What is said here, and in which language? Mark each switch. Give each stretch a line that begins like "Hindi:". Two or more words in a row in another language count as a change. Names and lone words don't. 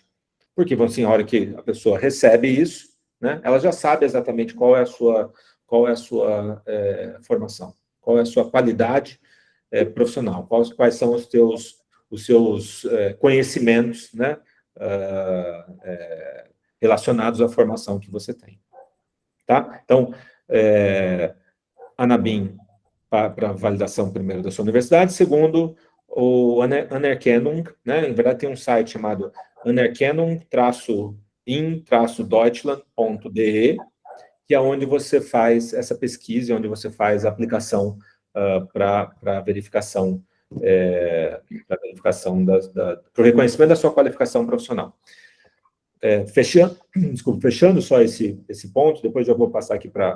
Portuguese: Porque, assim, a hora que a pessoa recebe isso, né, ela já sabe exatamente qual é a sua formação, qual é a sua qualidade profissional, quais são os seus conhecimentos, né, relacionados à formação que você tem. Tá? Então, Anabim para validação, primeiro, da sua universidade, segundo, o Anerkennung, né? Em verdade, tem um site chamado anerkennung-in-deutschland.de, que é onde você faz essa pesquisa, onde você faz a aplicação para a verificação, para o reconhecimento da sua qualificação profissional. Fechando só esse ponto, depois eu vou passar aqui para...